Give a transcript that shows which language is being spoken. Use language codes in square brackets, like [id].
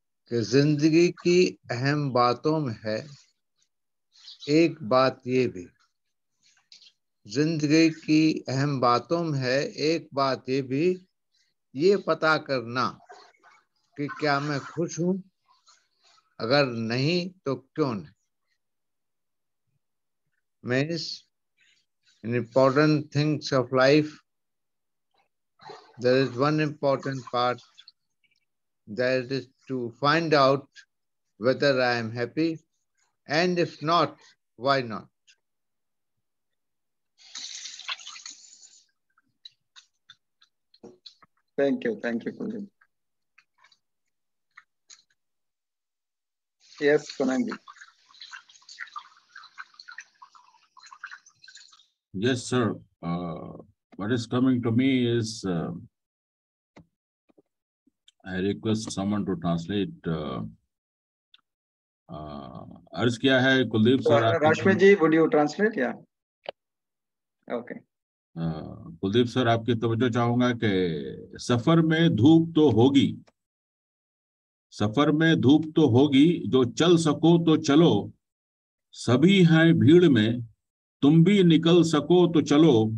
[hi] कि जिंदगी की अहम बातों में है एक बात ये भी, जिंदगी की अहम बातों में है एक बात ये भी, ये पता करना कि क्या मैं खुश हूं, अगर नहीं तो क्यों नहीं. [en] Means in important things of life, there is one important part, that is to find out whether I am happy, and if not, why not? Thank you, Kuldeep. Yes, Kunal. Yes, sir. What is coming to me is I request someone to translate. [hi] अर्ज किया है Kuldeep sir. [en] Rashmi ji, would you translate? Yeah. Okay. [hi] Kuldeep sir, आपकी तवज्जो चाहूंगा कि सफर में धूप तो होगी, सफर में धूप तो होगी, जो चल सको तो चलो, सभी हैं भीड़ में, तुम भी निकल सको तो चलो.